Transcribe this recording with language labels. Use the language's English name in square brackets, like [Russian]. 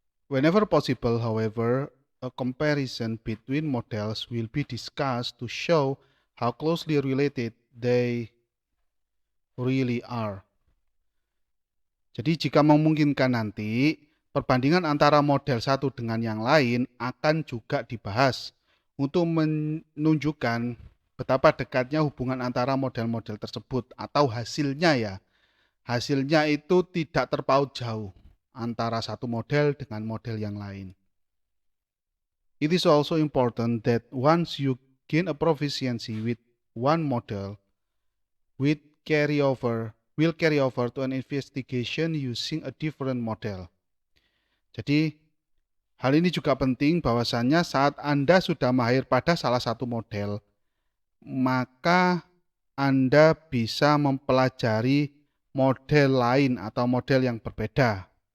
[English] Whenever possible, however, a comparison between models will be discussed to show how closely related they really are. [Indonesian] Jadi jika memungkinkan nanti, perbandingan antara model satu dengan yang lain akan juga dibahas untuk menunjukkan betapa dekatnya hubungan antara model-model tersebut atau hasilnya ya. Hasilnya itu tidak terpaut jauh antara satu model dengan model yang lain. [English] It is also important that once you gain a proficiency with one model, will carry over to an investigation using a different model. [Indonesian] Jadi hal ini juga penting bahwasannya saat Anda sudah mahir pada salah satu model, maka Anda bisa mempelajari model lain atau model yang berbeda.